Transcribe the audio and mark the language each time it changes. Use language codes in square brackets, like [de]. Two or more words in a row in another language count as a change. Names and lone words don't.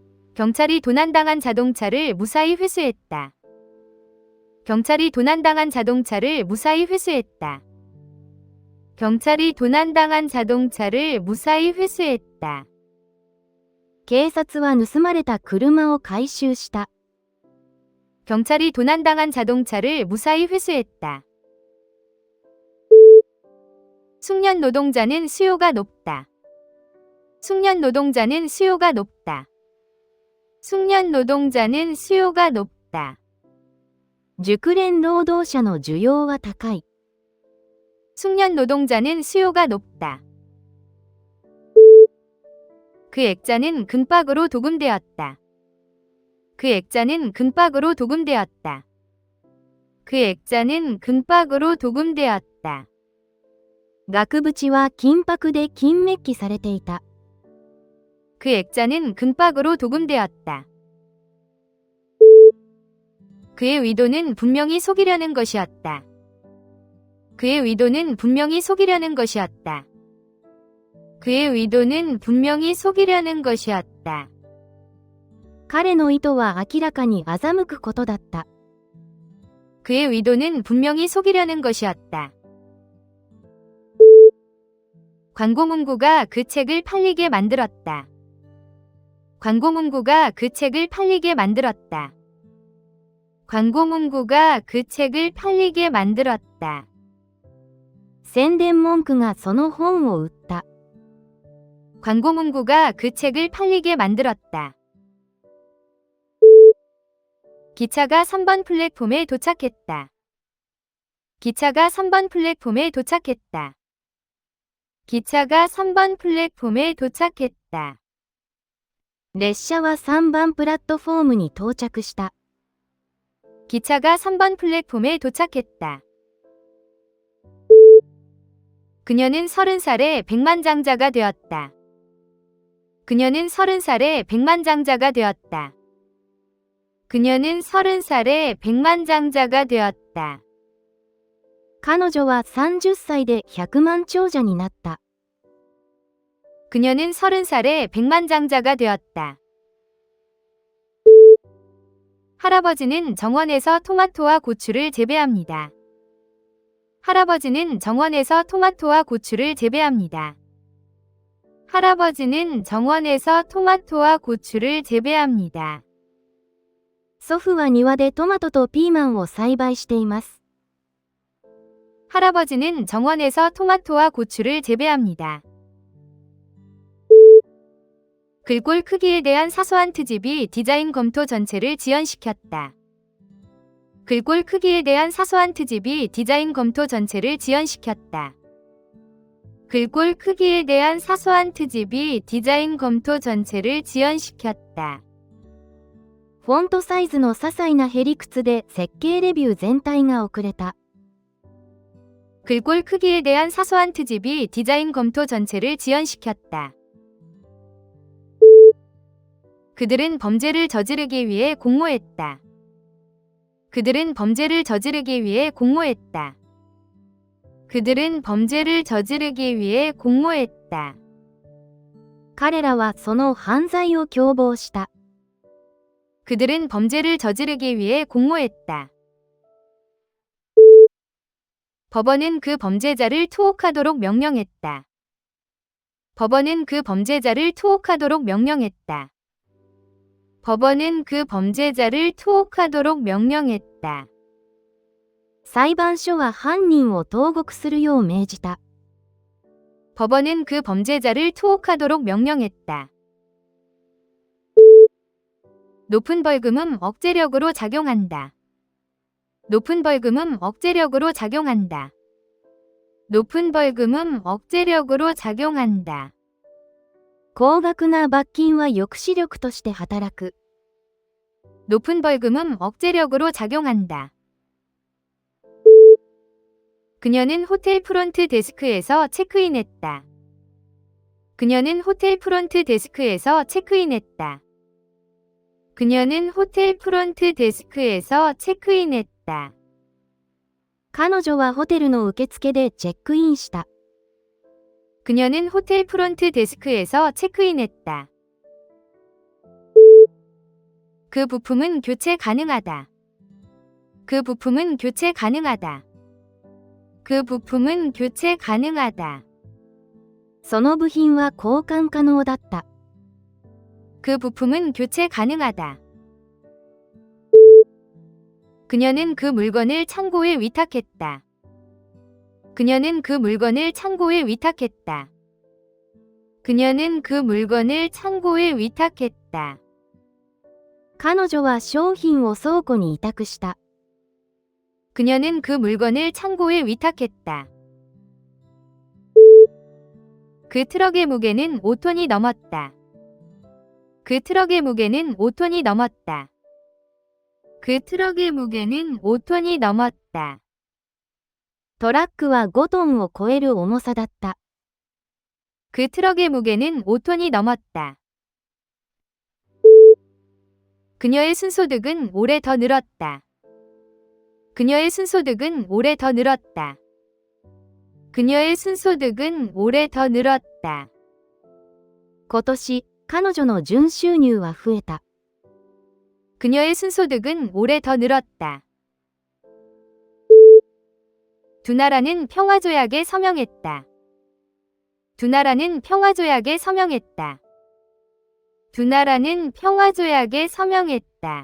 [ko] 경찰이 도난당한 자동차를 무사히 회수했다. 경찰이 도난당한 자동차를 무사히 회수했다. 경찰이 도난당한 자동차를 무사히 회수했다. [ja] 警察は盗まれた車を回収した。 [ko] 경찰이 도난당한 자동차를 무사히 회수했다. 숙련 노동자는 수요가 높다. 숙련 노동자는 수요가 높다. 숙련 노동자는 수요가 높다. [ja] 熟練労働者の需要は高い。 [ko] 숙련 노동자는 수요가 높다. 그 액자는 금박으로 도금되었다. 그 액자는 금박으로 도금되었다. 그 액자는 금박으로 도금되었다. [ja] 額縁は金箔で金メッキされていた。 [ko] 그 액자는 금박으로 도금되었다. 그의 의도는 분명히 속이려는 것이었다. 그의 의도는 분명히 속이려는 것이었다. 그의 의도는 분명히 속이려는 것이었다. [ja] 彼の意図は明らかに欺くことだった。 [ko] 그의 의도는 분명히 속이려는 것이었다. 광고 문구가 그 책을 팔리게 만들었다. 광고 문구가 그 책을 팔리게 만들었다. 광고 문구가 그 책을 팔리게 만들었다. [ja] 宣伝文句がその本を売った。 [ko] 광고 문구가 그 책을 팔리게 만들었다. 기차가 3번 플랫폼에 도착했다. 기차가 3번 플랫폼에 도착했다. 기차가 3번 플랫폼에 도착했다. [ja] 列車は3番プラットフォームに到着した。 [ko] 기차가 3번 플랫폼에 도착했다. 그녀는 30살에 백만장자가 되었다. 그녀는 30살에 백만장자가 되었다. 그녀는 30살에 백만장자가 되었다. [ja] 彼女は30歳で100万長者になった。 [ko] 그녀는 30살에 백만장자가 되었다. 할아버지는 정원에서 토마토와 고추를 재배합니다. 할아버지는 정원에서 토마토와 고추를 재배합니다. 할아버지는 정원에서 토마토와 고추를 재배합니다. [ja] 祖父は庭でトマトとピーマンを栽培しています。 [ko] 할아버지는 정원에서 토마토와 고추를 재배합니다. 글꼴 크기에 대한 사소한 트집이 디자인 검토 전체를 지연시켰다. 글꼴 크기에 대한 사소한 트집이 디자인 검토 전체를 지연시켰다. 글꼴 크기에 대한 사소한 트집이 디자인 검토 전체를 지연시켰다. [ja] フォントサイズの些細なへりくつで設計レビュー全体が遅れた。 [ko] 글꼴 크기에 대한 사소한 트집이 디자인 검토 전체를 지연시켰다. 그들은 범죄를 저지르기 위해 공모했다. 그들은 범죄를 저지르기 위해 공모했다. 그들은 범죄를 저지르기 위해 공모했다. [ja] 彼らはその犯罪を共謀した。 [ko] 그들은 범죄를 저지르기 위해 공모했다. 법원은 그 범죄자를 투옥하도록 명령했다. 법원은 그 범죄자를 투옥하도록 명령했다. 법원은 그 범죄자를 투옥하도록 명령했다. [ja] 裁判所は犯人を投獄するよう命じた。 [ko] 법원은 그 범죄자를 투옥하도록 명령했다. 높은 벌금은 억제력으로 작용한다. 높은 벌금은 억제력으로 작용한다. 높은 벌금은 억제력으로 작용한다. [ja] 高額な罰金は抑止力として働く。 [ko] 높은 벌금은 억제력으로 작용한다. 그녀는 호텔 프론트 데스크에서 체크인했다. 그녀는 호텔 프론트 데스크에서 체크인했다. 그녀는 호텔 프론트 데스크에서 체크인했다. [ja] 彼女はホテルの受付でチェックインした。 [ko] 그녀는 호텔 프론트 데스크에서 체크인했다. 그 부품은 교체 가능하다. 그 부품은 교체 가능하다. 그 부품은 교체 가능하다. [ja] その部品は交換可能だった。 [ko] 그 부품은 교체 가능하다. 그녀는 그 물건을 창고에 위탁했다. 그녀는 그 물건을 창고에 위탁했다. 그녀는 그 물건을 창고에 위탁했다. [ja] 彼女は商品を倉庫に委託した。 [ko] 그녀는 그 물건을 창고에 위탁했다. 그 트럭의 무게는 5톤이 넘었다. 그 트럭의 무게는 5톤이 넘었다. 그 트럭의 무게는 5톤이 넘었다. [ja] トラックは5トンを超える重さだった。 [ko] 그 트럭의 무게는 5톤이 넘었다. 그녀의 순소득은 올해 더 늘었다. 그녀의 순소득은 올해 더 늘었다. 그녀의 순소득은 올해 더 늘었다. [ja] 今年、彼女の純収入は増えた。 [ko] 그녀의 순소득은 올해 더 늘었다. 두 나라는 평화조약에 서명했다. 두 나라는 평화조약에 서명했다. 두 나라는 평화조약에 서명했다.